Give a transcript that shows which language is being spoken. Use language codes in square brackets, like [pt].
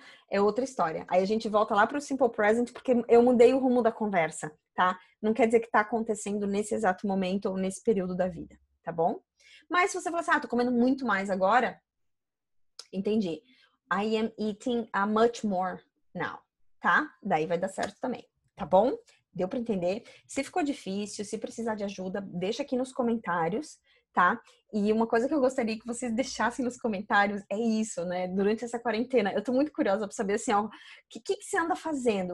[pt] É outra história. Aí a gente volta lá para o simple present porque eu mudei o rumo da conversa, tá? Não quer dizer que tá acontecendo nesse exato momento ou nesse período da vida, tá bom? Mas se você falar assim, tô comendo muito mais agora, entendi. [en] I am eating a much more now, tá? [pt] Daí vai dar certo também, tá bom? Deu para entender? Se ficou difícil, se precisar de ajuda, deixa aqui nos comentários, tá? E uma coisa que eu gostaria que vocês deixassem nos comentários é isso, né? Durante essa quarentena, eu tô muito curiosa para saber assim, ó, o que você anda fazendo?